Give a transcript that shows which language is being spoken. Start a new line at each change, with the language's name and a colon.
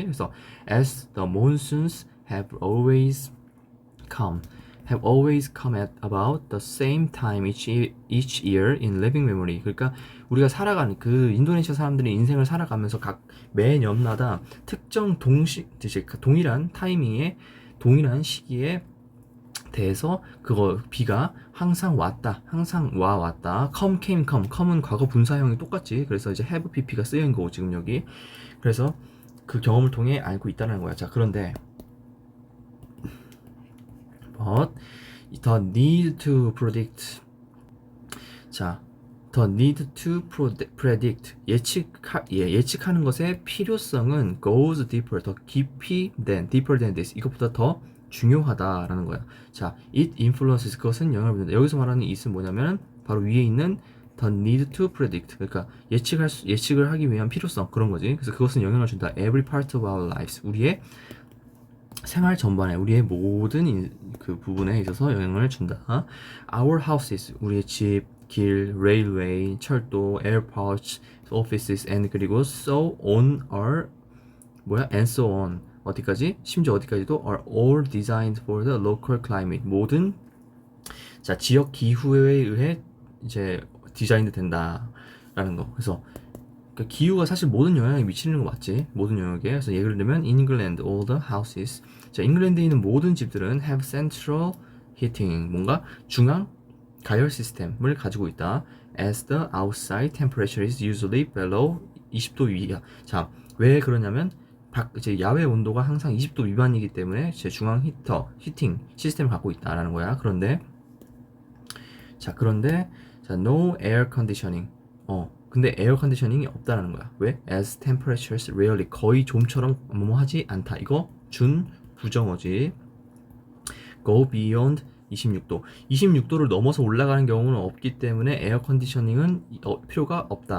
English: 그래서 as the monsoons have always come at about the same time each year in living memory.
Korean: 그러니까 우리가 살아가는 그 인도네시아 사람들이 인생을 살아가면서 각 매년마다 특정 동일한 타이밍에 동일한 시기에 대해서 비가 항상 왔다.
English: come came come.
Korean: come은 과거 분사형이 똑같지. 그래서 이제 have pp가 쓰인 거고 지금 여기. 그래서 그 경험을 통해 알고 있다는 거야. 자, 그런데
English: but the need to predict. 자, the need to predict
Korean: 예측하는 것의 필요성은
English: goes deeper 더 깊이 deeper than this 이것보다 더 중요하다라는 거야.
Korean: 자, it influences 그것은 영향을 받는다. 여기서 말하는 it은 뭐냐면 바로 위에 있는 the need to predict 그러니까 예측을 하기 위한 필요성 그런 거지. 그래서 그것은 영향을 준다.
English: Every part of our lives
Korean: 우리의 생활 전반에 우리의 모든 그 부분에 있어서 영향을 준다.
English: Our houses
Korean: 우리의 집, 길,
English: railway, 철도, airports, offices, and 그리고 so on are and so on 어디까지?
Korean: 심지어 어디까지도
English: are all designed for the local climate
Korean: 모든 자 지역 기후에 의해 이제 디자인이 된다라는 거. 그래서 그 기후가 사실 모든 영향에 미치는 거 맞지? 모든 영역에. 그래서 예를 들면
English: in England all the houses
Korean: 자 잉글랜드에 있는 모든 집들은
English: have central heating
Korean: 뭔가 중앙 가열 시스템을 가지고 있다.
English: As the outside temperature is usually below
Korean: 20도 위야. 자, 왜 그러냐면 이제 야외 온도가 항상 20도 미만이기 때문에 제 중앙 히팅 시스템을 갖고 있다라는 거야. 그런데 자,
English: no air conditioning.
Korean: 근데 에어 컨디셔닝이 없다라는 거야. 왜?
English: As temperatures rarely
Korean: 거의 좀처럼 뭐하지 않다. 이거 준 부정어지.
English: Go beyond
Korean: 26도. 26도를 넘어서 올라가는 경우는 없기 때문에 에어 컨디셔닝은 필요가 없다.